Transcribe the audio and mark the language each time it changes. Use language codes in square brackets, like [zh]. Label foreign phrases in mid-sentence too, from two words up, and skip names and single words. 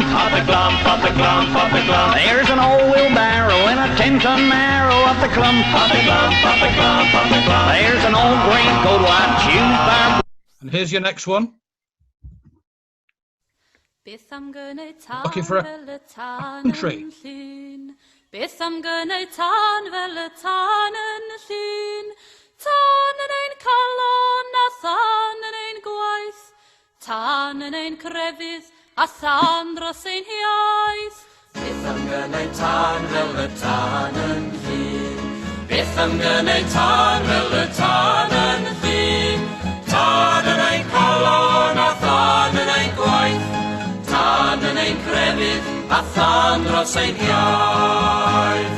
[en] Of the clump, of the clump, of the clump. There's an old wheelbarrow and a 10-ton marrow of the clump. Of the clump, of the clump, of the clump. There's an old greatcoat watch used by... And here's your next one. Looking for a country. [cy] Beth am gynnu tan fel y tan yn y llun, tan yn ein calon a tan yn ein gwaith, tan yn ein crefydd a tan dros ein hiaith. Beth am gynnu tan fel y tan yn llun, beth am gynnu tan fel y tan yn llun, tan yn ein calon a tan yn ein gwaith, tan yn ein crefydd a tan dros ein hiaith.